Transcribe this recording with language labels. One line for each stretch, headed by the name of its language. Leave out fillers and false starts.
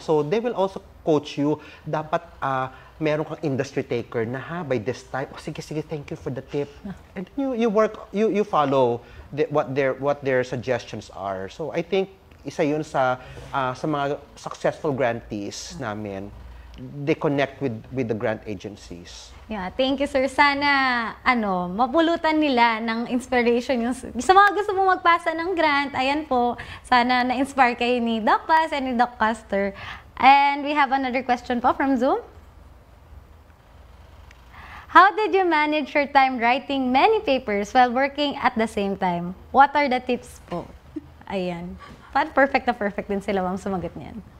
English: So they will also coach you,
Filipino: dapat meron kang
English: industry taker na by this time, sige, thank you for the tip. And you follow what their suggestions are. So I think
Filipino: isa yun sa mga successful grantees namin.
English: They connect with the grant agencies. Yeah, thank you, sir.
Filipino: Sana, mapulutan nila ng inspiration yung sa mga gusto mong magpasa ng grant. Ayan po, sana na-inspire kayo ni Doc Paz and ni Doc Castor.
English: And we have another question po from Zoom. How did you manage your time writing many papers while working at the same time? What are the tips
Filipino: po? Ayan. Perfect na perfect din sila, ma'am, sumagot niyan.